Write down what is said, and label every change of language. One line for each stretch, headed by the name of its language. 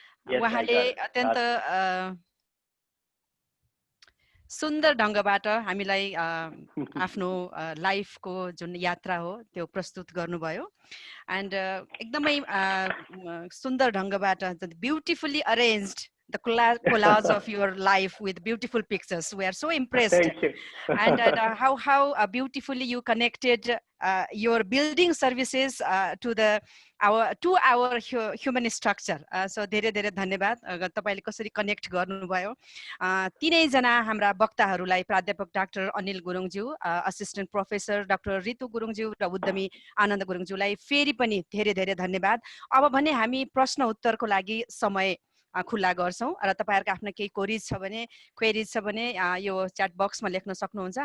Nepali: उहाँले अत्यन्त सुन्दर ढङ्गबाट हामीलाई आफ्नो लाइफको जुन यात्रा हो त्यो प्रस्तुत गर्नुभयो.
English: And
Nepali: एकदमै सुन्दर ढङ्गबाट,
English: beautifully arranged the collage of your life with beautiful pictures. We are so impressed. Thank you. And how beautifully you connected your building services to our human structure.
Nepali: So धेरै धेरै धन्यवाद. तपाईले कसरी कनेक्ट गर्नुभयो. तीनै जना हाम्रा वक्ताहरूलाई प्राध्यापक doctor Anil गुरुङज्यू, assistant professor doctor Ritu गुरुङज्यू र उद्यमी आनन्द गुरुङज्यूलाई फेरि पनि धेरै धेरै धन्यवाद. अब भने हामी प्रश्न उत्तरको लागि समय खुला गर्छौं र तपाईहरुको आफ्नो केही क्वेरीज छ भने यो च्याट बक्समा लेख्न सक्नुहुन्छ.